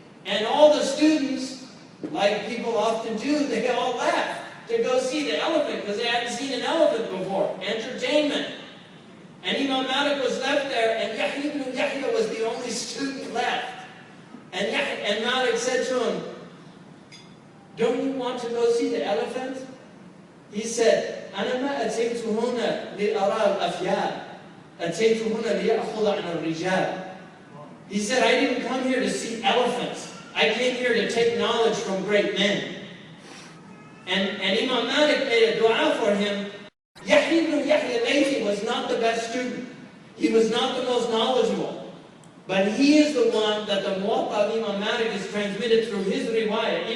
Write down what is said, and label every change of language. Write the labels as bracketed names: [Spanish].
[English] And all the students, like people often do, they all laughed to go see the elephant because they hadn't seen an elephant before. Entertainment. And Imam Malik was left there, and Yahya ibn Yahya was the only student left. And Malik said to him, don't you want to go see the elephant? He said, [Arabic] أنا ما أتيت هنا لأرى الأفيال أتيت هنا ليأخذ عن الرجال. [English] He said, I didn't come here to see elephants. I came here to take knowledge from great men. And Imam Malik made a dua for him. Yahya ibn Yahya al-Laythi was not the best student. He was not the most knowledgeable. But he is the one that the Muwatta of Imam Malik is transmitted through his riwayah.